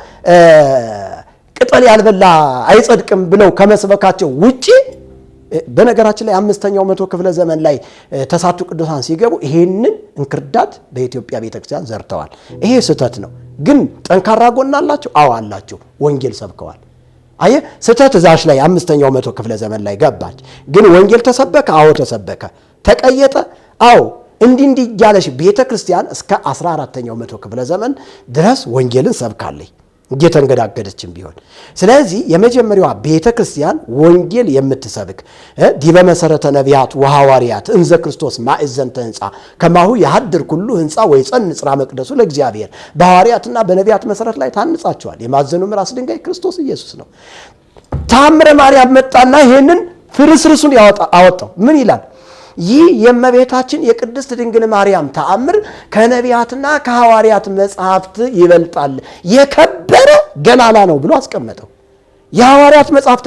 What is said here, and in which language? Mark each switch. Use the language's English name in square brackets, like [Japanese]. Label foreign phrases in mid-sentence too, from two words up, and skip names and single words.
[Amharic] ቅጠል ያልበላ አይጸድቅም ብለው ከመስበካቸው ውጪ በነገራችን ላይ 5ኛው 100 ክፍለ ዘመን ላይ ተሳቱ ቅዱሳን ሲገቡ ይሄንን እንክርዳድ በኢትዮጵያ ቤተክርስቲያን ዘርተዋል። ይሄ ስህተት ነው። ግን ጠንካራ ጎን አላቸው። አዎ አላቸው። ወንጌል ሰብከዋል። አየ ስተት ዛሽ ላይ 5ኛው መቶ ክፍለ ዘመን ላይ ገባች። ግን ወንጌል ተሰበከ? አዎ ተሰበከ። ተቀየጠ? አዎ። እንዲህ እያለሽ ቤተክርስቲያን እስከ 14ኛው መቶ ክፍለ ዘመን ድረስ ወንጌልን ሰብካለች እየተንገዳገደችም ቢሆን። ስለዚህ የመጀመሪያዋ ቤተክርስቲያን ወንጌል የምትሰብክ [Geez] ዲበ መሰረተ ነቢያት ወሐዋርያት እንዘ ክርስቶስ ማእዘንተ ሕንጻ ከማሁ ያድር ኩሉ ሕንጻ ወይጸንዕ ጽርሐ መቅደሱ ለእግዚአብሔር። [Amharic] በሐዋርያትና በነቢያት መሰረት ላይ ታንጻቸዋል። የማዕዘኑ ራስ ድንጋይ ክርስቶስ ኢየሱስ ነው። ተአምረ ማርያም መጣና ይሄንን ፍርስርሱን አወጣው። ምን ይላል? ይህ የእመቤታችን የቅድስት ድንግል ማርያም ተአምር ከነቢያትና ከሐዋርያት መጽሐፍት ይበልጣል፣ የከበረ ገናና ነው ብሎ አስቀመጠው። የሐዋርያት መጽሐፍት